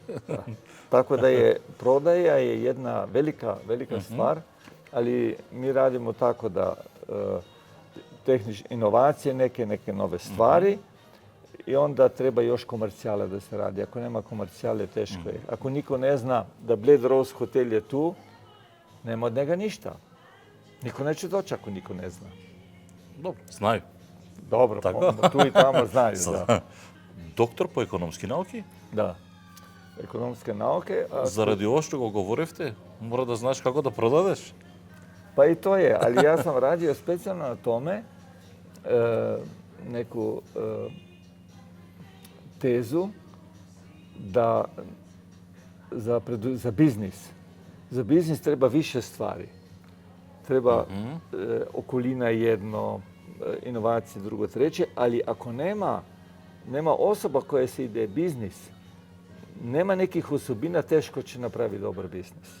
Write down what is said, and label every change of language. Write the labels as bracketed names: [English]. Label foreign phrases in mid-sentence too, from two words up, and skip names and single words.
[Serbian] Tako da je prodaja je jedna velika stvar, ali mi radimo tako da inovacije, neke nove stvari i onda treba još komercijale da se radi. Ako nema komercijale, teško je. Ako niko ne zna da Bled Rose hotel je tu, nema od njega ništa. Niko neće doći ako niko ne zna. Dobro, znaju. Dobro, tu i tamo znaju. Da. [Macedonian] Доктор по економски науки? [Serbian] Da. Ekonomske nauke. [Macedonian] Заради ова што го говоревте, мора да знаеш како да продадеш. [Serbian] Pa i to je, ali ja sam radio specijalno na tome neku tezu da za biznis. Za biznis treba više stvari. Treba okolina jedno, inovacije drugo, treće, ali ako nema osoba koja se ide biznis, nema nekih osobina, teško će napraviti dobar biznis.